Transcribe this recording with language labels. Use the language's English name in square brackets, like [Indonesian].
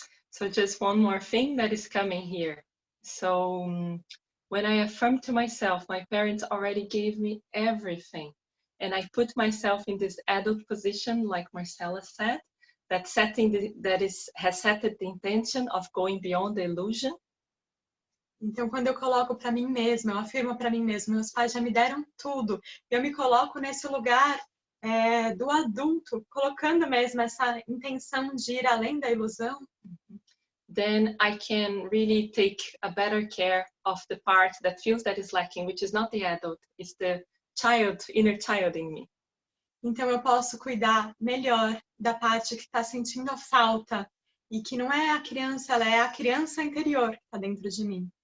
[English] So just one more thing that is coming here. So when I affirm to myself, my parents already gave me everything, and I put myself in this adult position, like Marcela said, has set the intention of going beyond the illusion. [Portuguese] Então, quando eu coloco para mim mesma, eu afirmo para mim mesma, meus pais já me deram tudo. Eu me coloco nesse lugar do adulto, colocando mesmo essa intenção de ir além da ilusão. [English] Then I can really take a better care of the part that feels that is lacking, which is not the adult, it's the child, inner child in me. [Portuguese] Então, eu posso cuidar melhor da parte que está sentindo a falta e que não é a criança, ela é a criança interior que está dentro de mim.